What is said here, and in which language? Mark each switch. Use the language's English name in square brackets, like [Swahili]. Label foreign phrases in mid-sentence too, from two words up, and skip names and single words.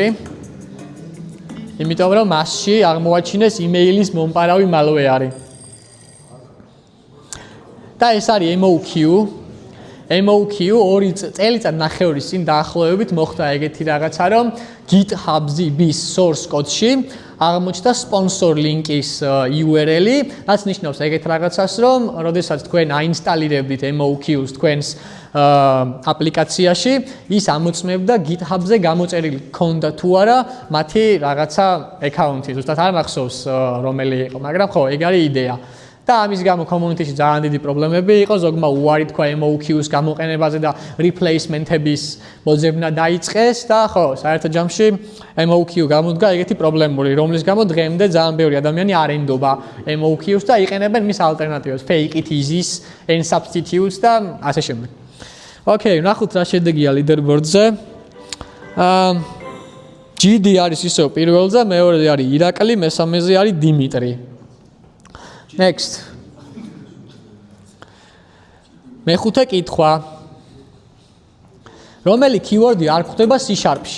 [Georgian] იმიტომ რომ მასში აღმოაჩინეს იმეილის მომპარავი malware-ი. და ეს არის MOQ. MOQ 2 წელიწად ნახევრის წინ დაახლოებით მოხდა ეგეთი რაღაცა, რომ GitHub-ის [English] source code- [Georgian] ში აღმოჩნდა [English] sponsor link- [Georgian] ის URL-ი, რაც ნიშნავს ეგეთ რაღაცას, რომ როდესაც თქვენ აინსტალირებდით MOQ-ს თქვენს აპლიკაციაში, ის ამოწმებდა GitHub-ზე გამოწერილი ქონდა თუ არა მათი რაღაცა account-ი. ზუსტად არ მახსოვს რომელი იყო, მაგრამ ხო, ეგ არის იდეა. და ამის გამო community-ში ძალიან დიდი პრობლემები იყო, ზოგმა უარი თქვა MOQ-ს გამოყენებაზე და replacement-ების მოძებნა დაიწყეს და ხო, საერთო ჯამში MOQ გამოდგა ეგეთი პრობლემური, რომლის გამო დღემდე ძალიან ბევრი ადამიანი არ ენდობა MOQ-ს და იყენებენ მის ალტერნატივებს, fake it is-ის, n-substitutes და ასე შემდეგ. Okay, ნახოთ რა შედეგია leaderboard-ზე. GD არის ისევ პირველზე, მეორეზე არის ირაკლი, მესამეზე არის დიმიტრი. Next. მეხუთე კითხვა. რომელი keyword-ი არ გვხვდება C#-ში?